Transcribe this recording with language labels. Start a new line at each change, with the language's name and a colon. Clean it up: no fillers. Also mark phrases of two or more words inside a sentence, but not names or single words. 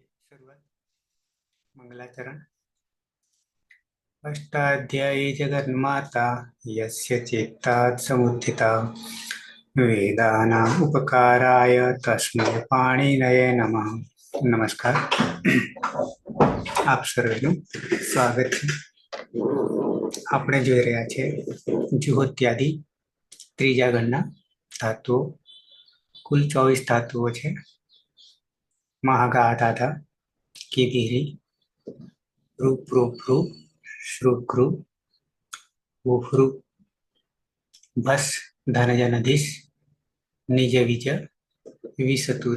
Hindi: शुरुआत मंगलाचरण।
Sanskrit: अष्टाध्यायी जगन्माता यस्य चित्तात् समुत्थिता वेदानाम् उपकाराय तस्मै पाणिनये नमः।
Gujarati: नमस्कार, આપ સર્વેનું સ્વાગત છે. આપણે જોઈ રહ્યા છે જુહોત્યાદિ ત્રીજા ગણના ધાતુઓ. કુલ 24 ધાતુઓ છે. મહાગાધાધા, કિરીરી, રૂપરૂપરૂ, શ્રુકૃ, ઉહ્રુ, ભસ, ધનજનધીશ, નિજ વિજ, વિસતુર.